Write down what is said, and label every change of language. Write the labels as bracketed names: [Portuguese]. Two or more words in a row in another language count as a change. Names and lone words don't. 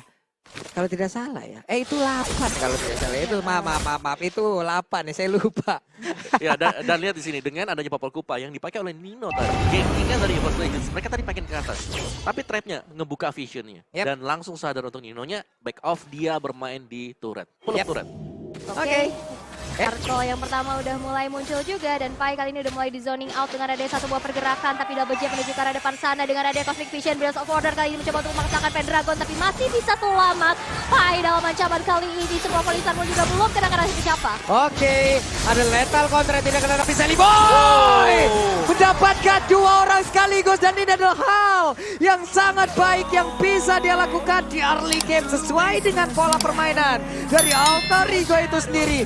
[Indonesian] Kalau tidak salah ya. Itu 8 kalau tidak salah. Itu maaf itu 8 nih saya lupa. Ya dan lihat di sini dengan adanya Popol Kupa yang dipakai oleh Nino tadi. Gamingnya dari EVOS Legends. Mereka tadi pakai ke atas. Tapi trapnya ngebuka visionnya. Dan langsung sadar untuk Ninonya [English] back off [Indonesian] dia bermain di turret. [English] Pull up turret. [Indonesian] Oke. Arco yang pertama udah mulai muncul juga dan Pai kali ini udah mulai di [English] zoning out [Indonesian] dengan ada satu buah pergerakan tapi [English] double jump [Indonesian] menuju ke arah depan sana dengan ada Cosmic Vision, Bills of Order kali ini mencoba untuk memaksakan Pendragon tapi masih bisa selamat. Pai dalam ancaman kali ini semua polisar pun juga belum kena siapa. Oke, ada lethal kontra tidak kena tapi Seliboy mendapatkan dua orang sekaligus dan ini adalah hal yang sangat baik yang bisa dia lakukan di [English] early game [Indonesian] sesuai dengan pola permainan dari Alter Ego itu sendiri.